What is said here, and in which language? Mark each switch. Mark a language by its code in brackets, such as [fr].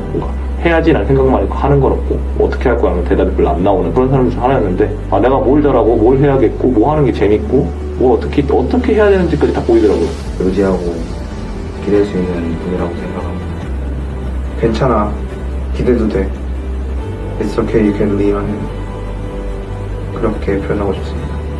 [ko] 뭔가 해야지라는 생각만 있고 하는 건 없고 뭐 어떻게 할 거야 하면 대답이 별로 안 나오는 그런 사람 중 하나였는데 내가 뭘 잘하고 뭘 해야겠고 뭐 하는 게 재밌고 뭐 어떻게 해야 되는지까지 다 보이더라고요. 의지하고 기댈 수 있는 분이라고 생각합니다. 괜찮아. 기대도 돼. [en] It's okay, you can leave on him. [ko] 그렇게 표현하고 싶습니다.